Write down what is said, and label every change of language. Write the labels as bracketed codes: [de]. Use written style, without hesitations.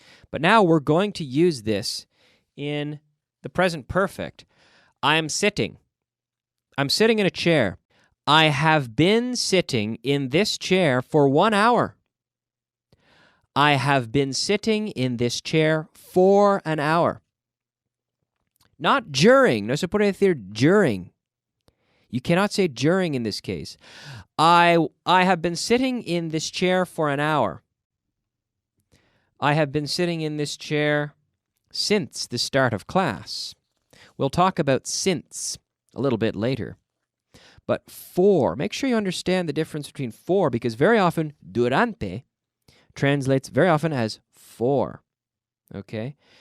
[en] But now we're going to use this in the present perfect. I'm sitting in a chair. I have been sitting in this chair for 1 hour. I have been sitting in this chair for an hour. Not during. [es] No se puede decir during. [en] You cannot say during in this case. I have been sitting in this chair for an hour. I have been sitting in this chair since the start of class. We'll talk about since a little bit later. But for, make sure you understand the difference between for, because very often durante translates very often as for. Okay?